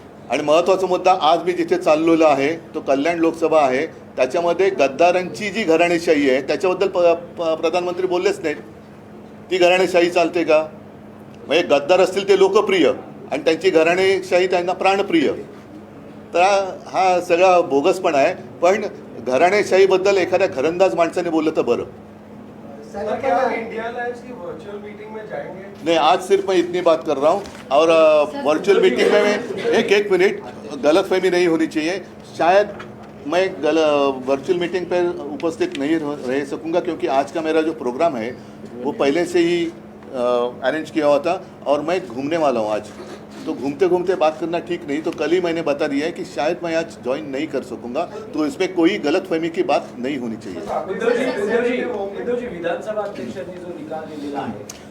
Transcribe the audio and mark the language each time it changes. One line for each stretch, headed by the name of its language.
Marathi: आणि महत्त्वाचा मुद्दा, आज मी जिथे चाललेलो आहे तो कल्याण लोकसभा आहे, त्याच्यामध्ये गद्दारांची जी घराणेशाही आहे त्याच्याबद्दल प्रधानमंत्री बोललेच नाहीत. ती घराणेशाही चालते का? म्हणजे गद्दार असतील ते लोकप्रिय आणि त्यांची घराणेशाही त्यांना प्राणप्रिय. तर हा सगळा बोगसपणा आहे. पण घराणेशाहीबद्दल एखाद्या घरंदाज माणसाने बोललं तर बरं.
Hindi: इंडिया अलायंस की वर्चुअल मीटिंग में जाएंगे? नहीं, आज सिर्फ मैं इतनी बात कर रहा हूँ और वर्चुअल मीटिंग में मैं एक मिनट, गलतफहमी नहीं होनी चाहिए. शायद मैं वर्चुअल मीटिंग पर उपस्थित नहीं रह सकूँगा क्योंकि आज का मेरा जो प्रोग्राम है वो पहले से ही अरेंज किया हुआ था और मैं घूमने वाला हूँ आज. तो घूमते घूमते बात करना ठीक नहीं। तो कल ही मैंने बता दिया है कि शायद मैं आज ज्वाइन नहीं कर सकूंगा, तो इसमें कोई गलतफहमी की बात नहीं होनी चाहिए।
Marathi: उद्धवजी विधानसभा अध्यक्षांनी जो निकाल दिलेला आहे